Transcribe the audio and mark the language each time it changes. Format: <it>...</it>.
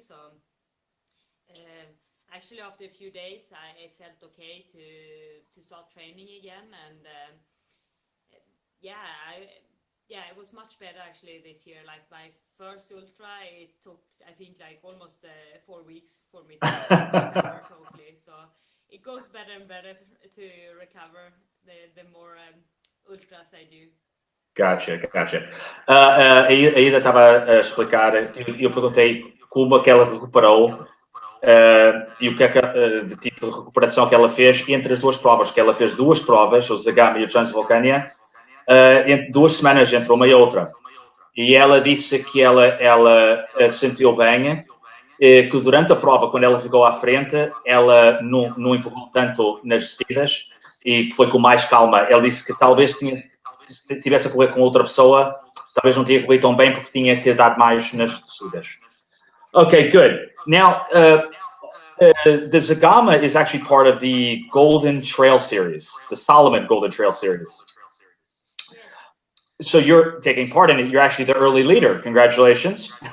<en>So uh, actually, after a few days, I felt okay to start training again, and yeah, it was much better actually this year. Like my first ultra, it took I think like almost 4 weeks for me to recover totally. So it goes better and better to recover the more ultras I do. Gotcha, gotcha.</en> <pt>A Ida estava a explicar, eu perguntei como é que ela recuperou e o que é que, de tipo de recuperação que ela fez entre as duas provas, que ela fez duas provas, o Zegama e o Transvulcania, entre 2 semanas entre uma e outra. E ela disse que ela sentiu bem, que durante a prova, quando ela ficou à frente, ela não empurrou tanto nas descidas e que foi com mais calma. Ela disse que talvez se tivesse a correr com outra pessoa, talvez não tinha corrido tão bem porque tinha que dar mais nas descidas.</pt> <en>Okay, good. Now, the Zegama is actually part of the Golden Trail Series, the Solomon Golden Trail Series. Yes. So you're taking part in it. You're actually the early leader. Congratulations.</en>